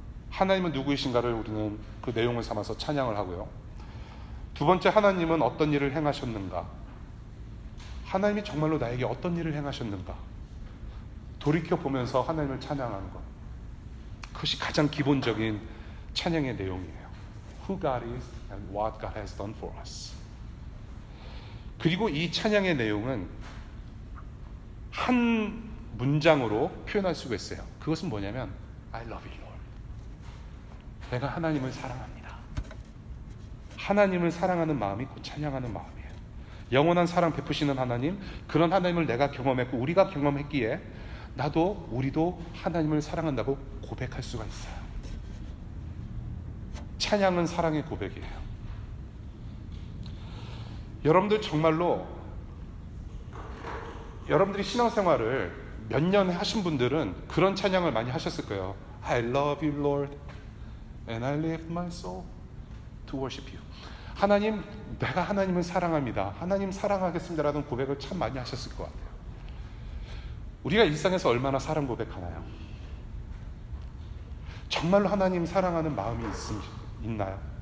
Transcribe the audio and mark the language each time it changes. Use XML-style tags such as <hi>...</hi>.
<ko>하나님은 누구이신가를 우리는 그 내용을 삼아서 찬양을 하고요. 두 번째, 하나님은 어떤 일을 행하셨는가? 하나님이 정말로 나에게 어떤 일을 행하셨는가? 돌이켜보면서 하나님을 찬양하는 것. 그것이 가장 기본적인 찬양의 내용이에요.</ko> <en>Who God is and what God has done for us.</en> <ko>그리고 이 찬양의 내용은 한 문장으로 표현할 수가 있어요. 그것은 뭐냐면</ko> <en>I love you, Lord.</en> <ko>내가 하나님을 사랑합니다. 하나님을 사랑하는 마음이 곧 찬양하는 마음이에요. 영원한 사랑 베푸시는 하나님, 그런 하나님을 내가 경험했고 우리가 경험했기에 우리도 하나님을 사랑한다고 고백할 수가 있어요. 찬양은 사랑의 고백이에요. 여러분들 정말로 여러분들이 신앙생활을 몇 년 하신 분들은 그런 찬양을 많이 하셨을 거예요.</ko> <en>I love you, Lord, and I lift my soul to worship you.</en> <ko>하나님, 내가 하나님을 사랑합니다. 하나님 사랑하겠습니다라는 고백을 참 많이 하셨을 것 같아요. 우리가 일상에서 얼마나 사랑 고백하나요? 정말로 하나님 사랑하는 마음이 있나요?</ko>